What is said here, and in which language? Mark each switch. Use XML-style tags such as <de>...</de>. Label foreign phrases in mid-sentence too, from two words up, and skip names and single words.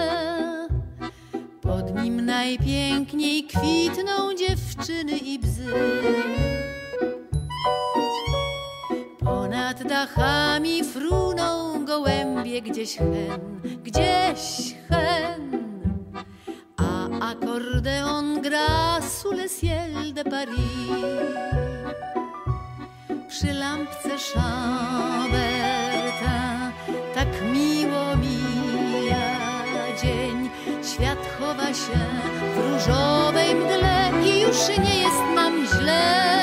<pl>Pod nim najpiękniej kwitną dziewczyny i bzy. Ponad dachami fruną gołębie gdzieś hen. A akordeon gra</pl> <fr>sous le ciel de Paris.</fr> <pl>Przy lampce Chambertin tak miło mija dzień. Świat chowa się w różowej mgle i już nie jest nam źle.</pl>